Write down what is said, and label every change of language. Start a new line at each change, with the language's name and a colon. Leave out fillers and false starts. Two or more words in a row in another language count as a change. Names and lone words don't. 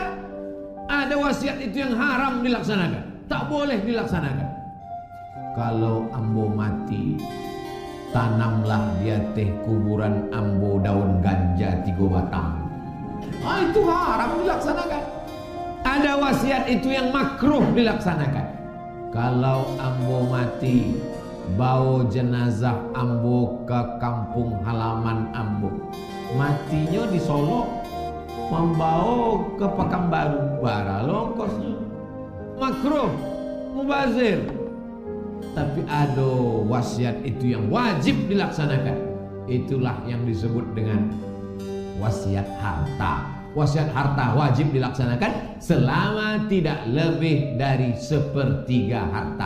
Indonesian: Ada wasiat itu yang haram dilaksanakan, tak boleh dilaksanakan. Kalau ambo mati, tanamlah dia teh kuburan ambo daun ganja 3 batang. Itu haram dilaksanakan. Ada wasiat itu yang makruh dilaksanakan. Kalau ambo mati, bawa jenazah ambo ke kampung halaman ambo. Matinya di Solo, membawa ke Pekanbaru, bara longkosnya. Makruh, mubazir. Tapi ada wasiat itu yang wajib dilaksanakan. Itulah yang disebut dengan wasiat harta. Wasiat harta wajib dilaksanakan selama tidak lebih dari 1/3 harta.